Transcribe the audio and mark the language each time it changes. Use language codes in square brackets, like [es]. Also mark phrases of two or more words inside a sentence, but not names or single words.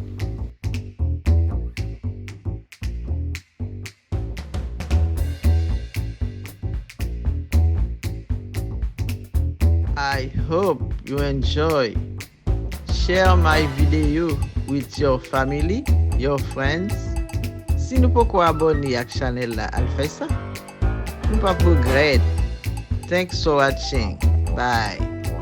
[en] I hope you enjoy. Share my video with your family, your friends. [ht] Si nou pou ko abone ak chanel la, al fè sa. Nou pa pou gred. [en] Thanks for watching. Bye.